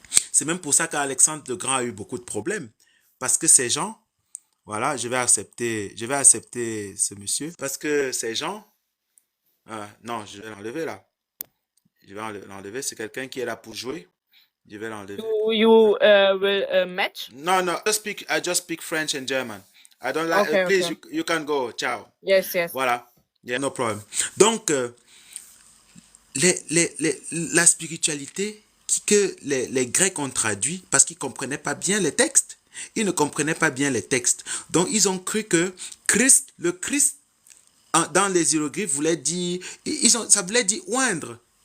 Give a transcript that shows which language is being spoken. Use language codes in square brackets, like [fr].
[fr] C'est même pour ça qu'Alexandre le Grand a eu beaucoup de problèmes. Parce que ces gens, voilà, je vais accepter ce monsieur. Parce que ces gens, non, je vais l'enlever là. Je vais l'enlever, c'est quelqu'un qui est là pour jouer. Je vais l'enlever. [en] You will match? No, I just speak French and German. I don't like, Okay, please, okay. you can go, ciao. Yes. Voilà, yeah, no problem. [fr] Donc, la spiritualité que les Grecs ont traduit parce qu'ils ne comprenaient pas bien les textes. Ils ne comprenaient pas bien les textes. Donc, ils ont cru que le Christ, dans les hiéroglyphes, voulait dire, ça voulait dire oindre.